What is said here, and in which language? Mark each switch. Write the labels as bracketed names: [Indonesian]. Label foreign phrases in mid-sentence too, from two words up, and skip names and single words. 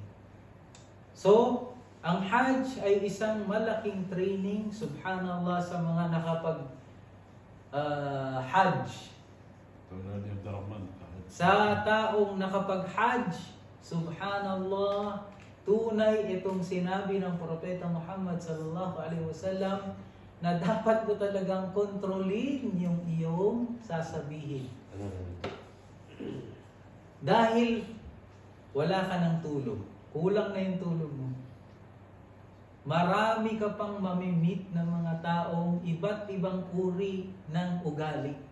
[Filipino] So, ang Hajj ay isang malaking training, subhanallah, sa mga nakapag Hajj. Sa taong nakapag-Hajj, subhanallah, tunay itong sinabi ng Propeta Muhammad [Arabic] sallallahu alaihi wasallam [Filipino] na dapat mo talagang kontrolin yung iyong sasabihin. Dahil wala ka ng tulog. Kulang na yung tulog mo. Marami ka pang mamimit ng mga taong iba't ibang uri ng ugali.